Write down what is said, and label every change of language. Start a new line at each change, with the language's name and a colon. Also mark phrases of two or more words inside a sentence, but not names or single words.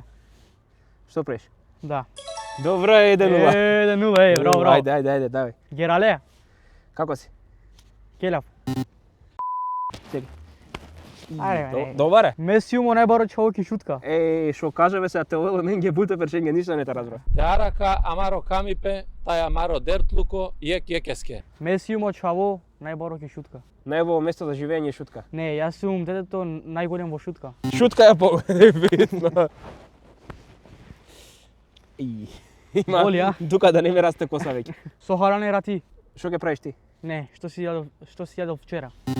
Macedonian: Што правиш? Да. Добро, 1-0. 1-0, браво, браво. Ајде, давај. Герале. Како си? Келав. Чекај. Ајде, Добар е.
Romany: Меси умо најбаро човек и шутка.
Macedonian: Шо кажеме се,
Romany: а те овело мен ги буте перченге,
Macedonian: ништо не те разбра.
Romany: Теарака амаро камипе, тај амаро дертлуко, јекеске. Меси умо чаво, најбаро ки шутка.
Macedonian: Најубаво место за живење е Шутка. Не, јас сум детето најголем во шутка. Шутка е по-видно. Има, Боли, а? тука да не ми расте коса веќе.
Romany: Со харане рати.
Macedonian: Шо ќе правиш ти? Не, што си јадов вчера.